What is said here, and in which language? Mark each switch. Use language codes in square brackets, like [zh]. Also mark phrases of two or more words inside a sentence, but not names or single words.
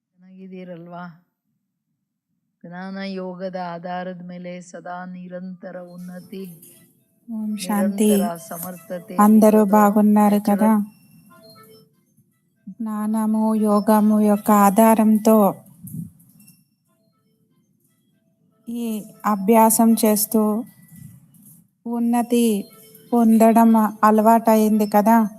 [kn] ಆಗಿದ್ದೀರಲ್ವಾ? ಜ್ಞಾನ ಯೋಗದ ಆಧಾರದ ಮೇಲೆ ಸದಾ ನಿರಂತರ ಉನ್ನತಿ, [te] ఓం శాంతి. నిరంತರ సమర్థತೆ అందరూ బాగున్నారు కదా? జ్ఞానము యోగము యొక్క ఆధారంతో ఈ అభ్యాసం చేస్తూ ఉన్నతి పొందడం అలవాటైంది కదా.